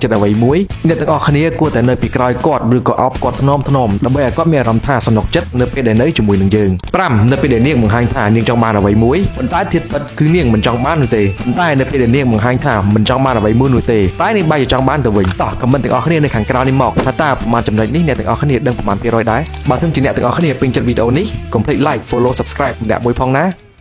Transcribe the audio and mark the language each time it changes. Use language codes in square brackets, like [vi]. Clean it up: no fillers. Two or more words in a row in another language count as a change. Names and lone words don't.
[km] ចិត្តអ្វីមួយអ្នកទាំងអស់គ្នាគួរតែនៅពីក្រោយគាត់ឬក៏អបគាត់ថ្នមដើម្បីឲ្យគាត់មានអារម្មណ៍ថាសំណុកចិត្តនៅពេលដែលនៅជាមួយនឹងយើង5នៅពេលដែលនាងបង្ហាញថានាងចង់បានអ្វីមួយប៉ុន្តែធៀបពិតគឺនាងមិនចង់បាននោះទេប៉ុន្តែនៅពេលដែលនាងបង្ហាញថាមិនចង់បានអ្វីមួយនោះទេតែនាងបែរជាចង់បានទៅវិញតោះខមមិនទាំងអស់គ្នានៅខាងក្រៅនេះមកថាតើប្រមាណចំណុចនេះអ្នកទាំងអស់គ្នាដឹងប្រមាណ%ដែរបើសិនជាអ្នកទាំងអស់គ្នាពេញចិត្តវីដេអូនេះកុំភ្លេច [en] like follow subscribe [km] ម្នាក់មួយផងណា